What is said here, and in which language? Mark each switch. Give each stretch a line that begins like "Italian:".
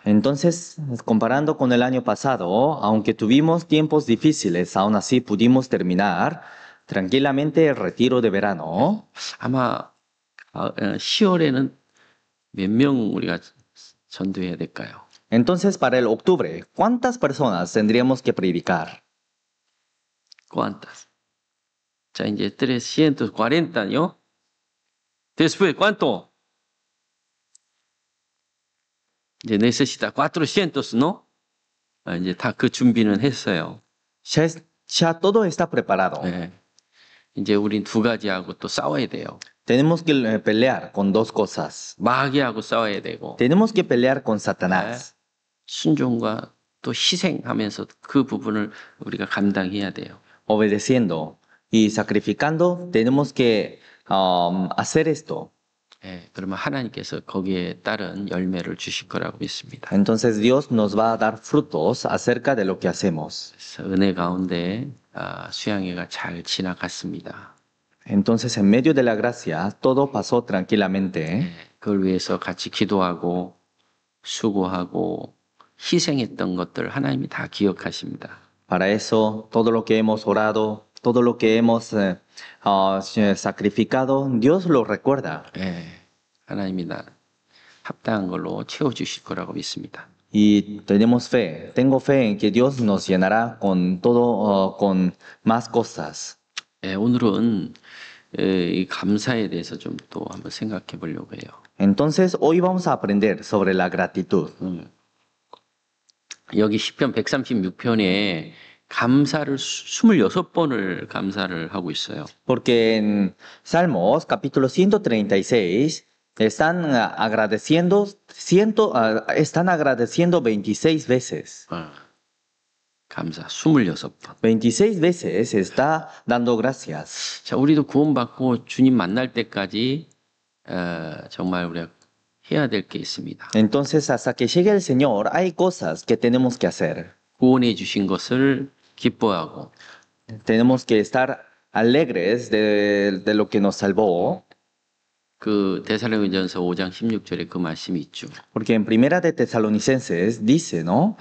Spanish: Entonces, comparando con el año pasado, aunque tuvimos tiempos difíciles, aún así pudimos terminar tranquilamente el retiro de verano.
Korean: 아마 10월에는 몇 명 우리가 전도해야 될까요?
Spanish: Entonces, para el octubre, ¿cuántas personas tendríamos que predicar? ¿Cuántas?
Korean: 자, 이제 340요.
Spanish: Después, ¿cuánto? 이제 necesita 400, ¿no?
Korean: 이제 다 그 준비는 했어요.
Spanish: Ya todo está preparado.
Korean: 예. 이제 우린 두 가지하고 또 싸워야 돼요.
Spanish: Tenemos que pelear con dos cosas.
Korean: 마귀하고 싸워야 되고
Spanish: Tenemos que pelear con Satanás.
Korean: 순종과 또 희생하면서 그 부분을 우리가 감당해야 돼요.
Spanish: Obedeciendo y sacrificando, tenemos que hacer esto.
Korean: 예, 그러면 하나님께서 거기에 따른 열매를 주실 거라고 믿습니다.
Spanish: Entonces Dios nos va a dar frutos acerca de lo que hacemos.
Korean: 그래서 은혜 가운데 수양회가 잘 지나갔습니다.
Spanish: Entonces, en medio de la gracia, todo pasó tranquilamente.
Korean: 예, 그걸 위해서 같이 기도하고 수고하고 희생했던 것들 하나님이 다 기억하십니다.
Spanish: Para eso, todo lo que hemos orado, todo lo que hemos sacrificado, Dios lo recuerda.
Korean: 예, 하나님이 나 합당한 걸로 채워주실 거라고 믿습니다.
Spanish: Y tenemos fe, tengo fe en que Dios nos llenará con todo, con más cosas.
Korean: 예, 오늘은 이 감사에 대해서 좀 또 한번 생각해 보려고 해요.
Spanish: Entonces, hoy vamos a aprender sobre la gratitud.
Korean: 여기 시편 136편에 감사를 26번을 감사를 하고 있어요.
Spanish: Porque en Salmos, capítulo 136, están agradeciendo, están agradeciendo 26 veces.
Korean: 감사 26번.
Spanish: 26 veces está dando gracias.
Korean: 자, 우리도 구원받고 주님 만날 때까지 정말 우리가 해야 될 게 있습니다.
Spanish: Entonces, hasta que llegue el Señor, hay cosas que tenemos que hacer.
Korean: 구원해 주신 것을 기뻐하고
Spanish: Tenemos que estar alegres de lo que nos salvó,
Korean: 그 데살로니가전서 5장 16절에 그 말씀이 있죠.
Spanish: porque en Primera de Tesalonicenses dice, ¿no?